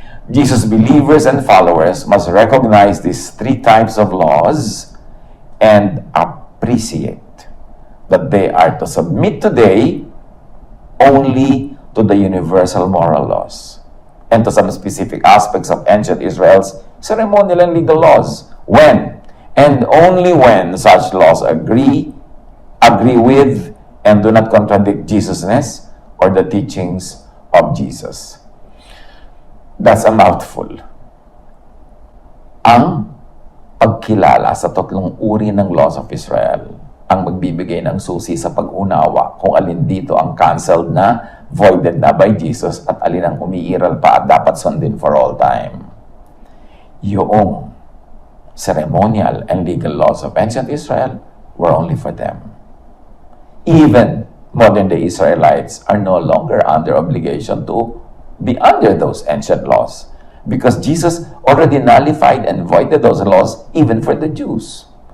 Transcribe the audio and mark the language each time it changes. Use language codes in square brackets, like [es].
[en] Jesus' believers and followers must recognize these three types of laws and appreciate that they are to submit today only to the universal moral laws and to some specific aspects of ancient Israel's ceremonial and legal laws when and only when such laws agree with and do not contradict Jesusness or the teachings of Jesus. That's a mouthful. [tl] Ang pagkilala sa tatlong uri ng laws of Israel ang magbibigay ng susi sa pag-unawa kung alin dito ang canceled na, voided na by Jesus at alin ang umiiral pa at dapat sundin [en] for all time. Yung ceremonial and legal laws of ancient Israel were only for them. Even modern-day Israelites are no longer under obligation to be under those ancient laws because Jesus already nullified and voided those laws even for the Jews.